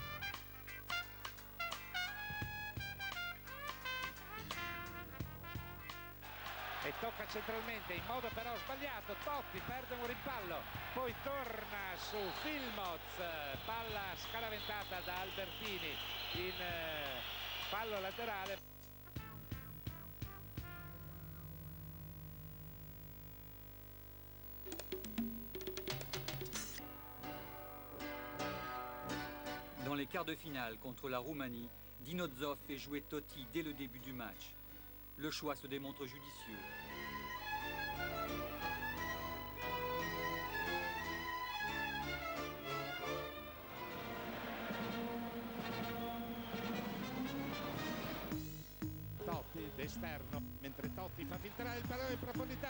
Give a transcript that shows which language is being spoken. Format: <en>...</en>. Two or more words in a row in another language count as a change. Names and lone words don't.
<it>E tocca centralmente in modo però sbagliato, Totti perde un rimpallo, poi torna su Filmoz, palla scaraventata da Albertini in fallo laterale.</it> <fr>Dans les quarts de finale contre la Roumanie, Dinozov fait jouer Totti dès le début du match. Le choix se démontre judicieux.</fr> <it>Totti d'esterno, mentre Totti fa filtrare il pallone in profondità.</it>